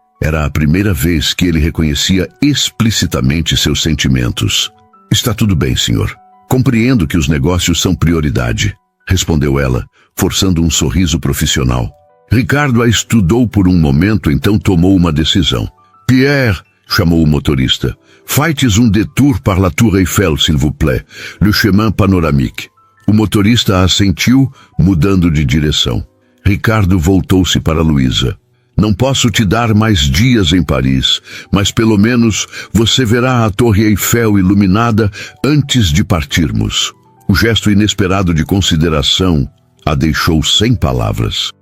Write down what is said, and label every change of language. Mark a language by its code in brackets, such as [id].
[pt] Era a primeira vez que ele reconhecia explicitamente seus sentimentos. Está tudo bem, senhor. Compreendo que os negócios são prioridade, respondeu ela, forçando um sorriso profissional. Ricardo a estudou por um momento, então tomou uma decisão. Pierre, chamou o motorista. [fr] Faites um détour par la Tour Eiffel, s'il vous plaît, le chemin panoramique. [pt] O motorista assentiu, mudando de direção. Ricardo voltou-se para Luísa. Não posso te dar mais dias em Paris, mas pelo menos você verá a Torre Eiffel iluminada antes de partirmos. O gesto inesperado de consideração a deixou sem palavras.